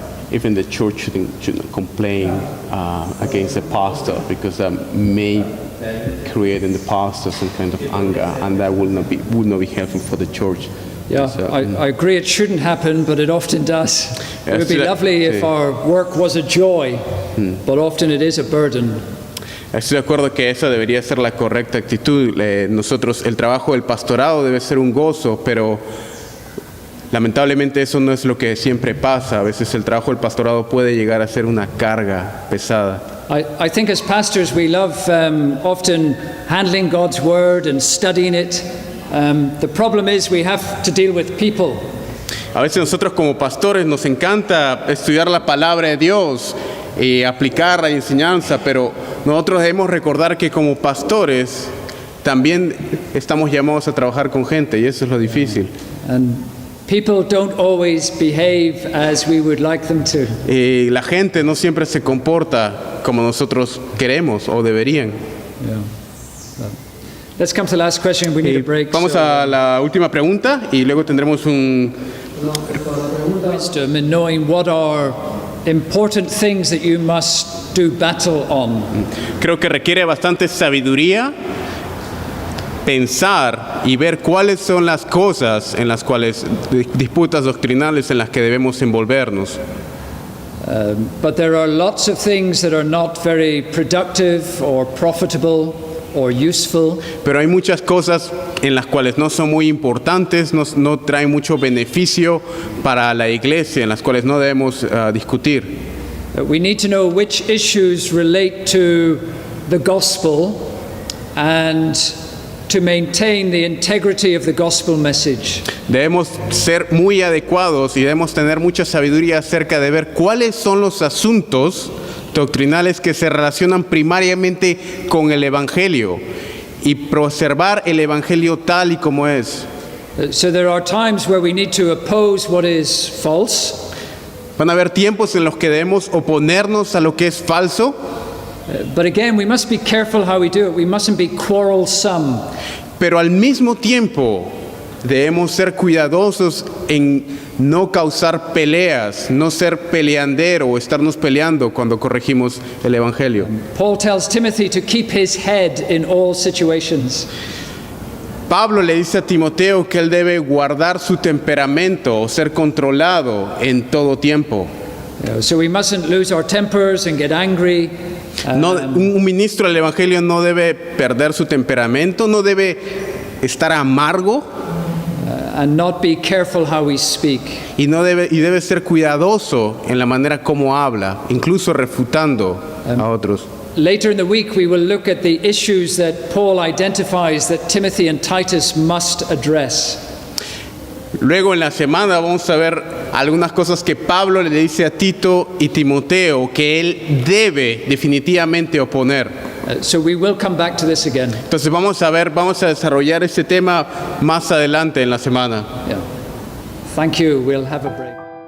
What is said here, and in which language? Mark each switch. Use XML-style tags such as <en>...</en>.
<en>Even the church shouldn't complain against the pastor because that may create in the pastor some kind of anger, and that would not be helpful for the church. Yeah, So, I agree it shouldn't happen, but it often does. It would be</en> <es>Sí.</es> <en>lovely if our work was a joy, but often it is a burden.</en> <es>Estoy de acuerdo que esa debería ser la correcta actitud. Nosotros, el trabajo del pastorado debe ser un gozo, pero lamentablemente eso no es lo que siempre pasa. A veces el trabajo del pastorado puede llegar a ser una carga pesada.</es> <en>I think as pastors we love often handling God's word and studying it. The problem is we have to deal with people.</en> <es>A veces nosotros como pastores nos encanta estudiar la palabra de Dios y aplicar la enseñanza, pero nosotros debemos recordar que como pastores también estamos llamados a trabajar con gente y eso es lo difícil.</es> <en>And people don't always behave as we would like them to.</en> <es>Y la gente no siempre se comporta como nosotros queremos o deberían.</es> <en>Yeah. Let's come to the last question. We need a break.</en> <es>Vamos</es> <en>so,</en> <es>a la última pregunta y luego tendremos un...</es> <en>wisdom in knowing what are important things that you must do battle on.</en> <es>Creo que requiere bastante sabiduría pensar y ver cuáles son las cosas en las cuales, disputas doctrinales en las que debemos envolvernos.</es> <en>But there are lots of things that are not very productive or profitable or useful.</en> <es>Pero hay muchas cosas en las cuales no son muy importantes, no traen mucho beneficio para la iglesia, en las cuales no debemos discutir.</es> <en>We need to know which issues relate to the gospel and to maintain the integrity of the gospel message.</en> <es>Debemos ser muy adecuados y debemos tener mucha sabiduría acerca de ver cuáles son los asuntos doctrinales que se relacionan primariamente con el Evangelio y preservar el Evangelio tal y como es.</es> <en>So there are times where we need to oppose what is false,</en> <es>Van a haber tiempos en los que debemos oponernos a lo que es falso,</es> <en>but again we must be careful how we do it. We mustn't be quarrelsome.</en> <es>pero al mismo tiempo debemos ser cuidadosos en no causar peleas, no ser peleandero o estarnos peleando cuando corregimos el Evangelio.</es> <en>Paul tells Timothy to keep his head in all situations.</en> <es>Pablo le dice a Timoteo que él debe guardar su temperamento o ser controlado en todo tiempo.</es> <en>So we mustn't lose our tempers and get angry.</en> <es>No, un ministro del Evangelio no debe perder su temperamento, no debe estar amargo</es> <en>And not be careful how we speak.</en> <es>y debe ser cuidadoso en la manera como habla, incluso refutando a otros.</es> <en>Later in the week, we will look at the issues that Paul identifies that Timothy and Titus must address.</en> <es>Luego en la semana vamos a ver algunas cosas que Pablo le dice a Tito y Timoteo que él debe definitivamente oponer.</es> <en>So we will come back to this again.</en> <es>Entonces vamos a desarrollar este tema más adelante en la semana.</es> <en>Yeah. Thank you. We'll have a break.</en>